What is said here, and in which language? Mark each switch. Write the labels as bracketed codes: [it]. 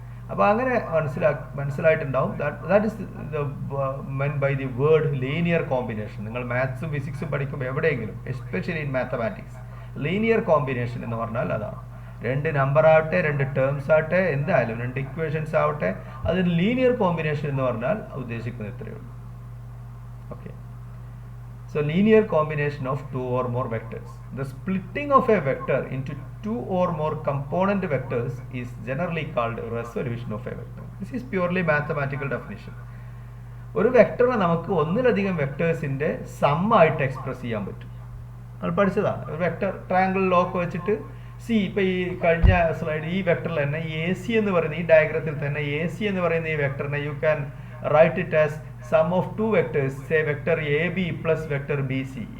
[ml] അപ്പോൾ അങ്ങനെ മനസ്സിലായിട്ടുണ്ടാവും. [en] That is meant by the word linear combination. [ml] നിങ്ങൾ മാത്സും ഫിസിക്സും പഠിക്കുമ്പോൾ എവിടെയെങ്കിലും [en] especially in mathematics [ml] linear combination എന്ന് പറഞ്ഞാൽ അതാണ്. രണ്ട് നമ്പർ ആവട്ടെ, രണ്ട് ടേംസ് ആവട്ടെ, എന്തായാലും രണ്ട് ഇക്വേഷൻസ് ആവട്ടെ, അതിന് ലീനിയർ കോമ്പിനേഷൻ എന്ന് പറഞ്ഞാൽ ഉദ്ദേശിക്കുന്നത് ഇത്രയേ ഉള്ളൂ. Okay. [en] So linear combination of two or more vectors. The splitting of a vector into two or more component vectors is generally called resolution of a vector. This is purely mathematical definition. [ml] ഒരു വെക്ടറിനെ നമുക്ക് ഒന്നിലധികം വെക്ടേഴ്സിൻ്റെ some ആയിട്ട് express ചെയ്യാൻ പറ്റും. നമ്മൾ പഠിച്ചതാണ്. ഒരു vector triangle lock വെച്ചിട്ട് സി, ഇപ്പോൾ ഈ കഴിഞ്ഞ സ്ലൈഡ് ഈ വെക്ടറിൽ തന്നെ എ സി എന്ന് പറയുന്ന ഈ ഡയഗ്രത്തിൽ തന്നെ എ സി എന്ന് പറയുന്ന ഈ വെക്ടറിനെ [en] You can write it as sum of two vectors, say vector A B plus vector B C.